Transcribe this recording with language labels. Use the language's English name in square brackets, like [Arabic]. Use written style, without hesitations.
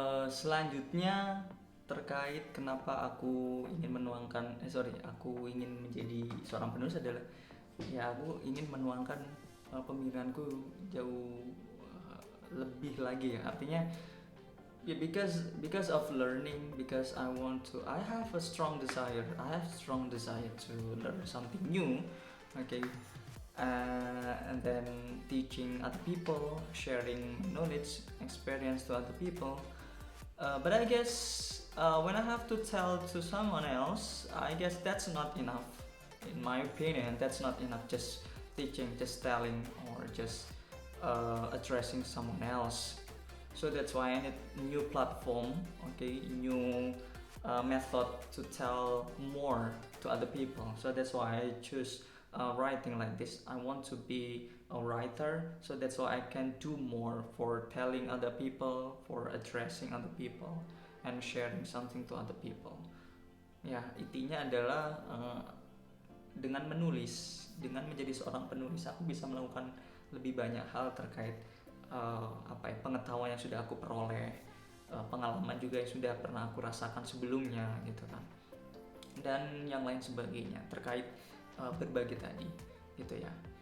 [Indonesian] Selanjutnya terkait kenapa aku ingin aku ingin menjadi seorang penulis adalah ya aku ingin menuangkan pemikiranku jauh lebih lagi ya. Artinya ya [English] because of learning, because I have a strong desire to learn something new. And then teaching other people, sharing knowledge, experience to other people. But I guess when I have to tell to someone else, I guess that's not enough. In my opinion, that's not enough. Just teaching, just telling, or just addressing someone else. So that's why I need new platform, new method to tell more to other people. So that's why I choose writing like this. I want to be a writer, so that's why I can do more for telling other people, for addressing other people, and sharing something to other people. [Indonesian] Ya, intinya adalah dengan menulis, dengan menjadi seorang penulis, aku bisa melakukan lebih banyak hal terkait pengetahuan yang sudah aku peroleh, pengalaman juga yang sudah pernah aku rasakan sebelumnya gitu kan, dan yang lain sebagainya terkait berbagi tadi gitu ya.